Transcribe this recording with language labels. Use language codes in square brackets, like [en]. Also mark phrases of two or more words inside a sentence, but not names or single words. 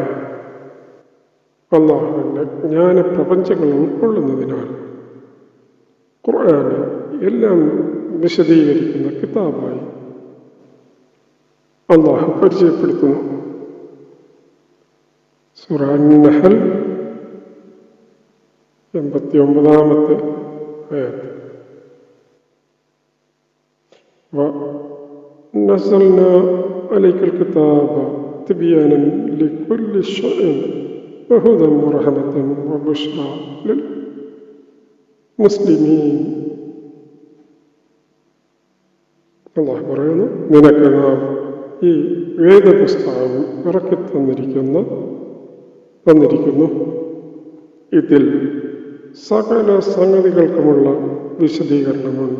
[ml] അല്ലാഹുവിന്റെ ജ്ഞാനപ്രപഞ്ചങ്ങൾ ഉൾക്കൊള്ളുന്നതിനാൽ ഖുർആന് എല്ലാം വിശദീകരിക്കുന്ന കിതാബായി അള്ളാഹു പരിചയപ്പെടുത്തുന്നു. സൂറ അൻ-നഹൽ 89-ാമത്തെ ആയത്ത്. [ar] وَنَزَّلْنَا عَلَيْكَ الْكِتَابَ تِبْيَانًا لِكُلِّ شَيْءٍ وَهُدًى وَرَحْمَةً وَبُشْرَى لِلْمُسْلِمِينَ. [ml] അള്ളാഹു പറയുന്നു, നിനക്ക് നാം ഈ വേദപുസ്തകം ഇറക്കി തന്നിരിക്കുന്നു. ഇതിൽ സകല സംഗതികൾക്കുമുള്ള വിശദീകരണമുണ്ട്.